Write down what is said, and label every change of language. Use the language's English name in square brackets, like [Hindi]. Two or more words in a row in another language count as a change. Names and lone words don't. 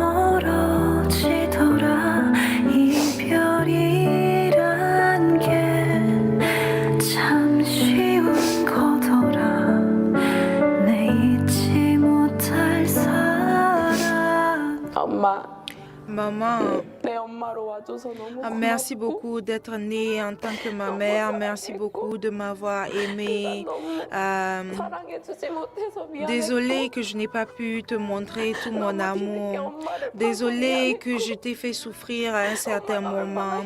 [Korean] 멀어지더라 이별이란 게 참 쉬운 거더라 내 잊지 못할 사람 [French] Maman, Merci beaucoup d'être née en tant que ma mère. Merci beaucoup de m'avoir aimée. Désolée que je n'ai pas pu te montrer tout mon amour. Désolée que je t'ai fait souffrir à un certain moment.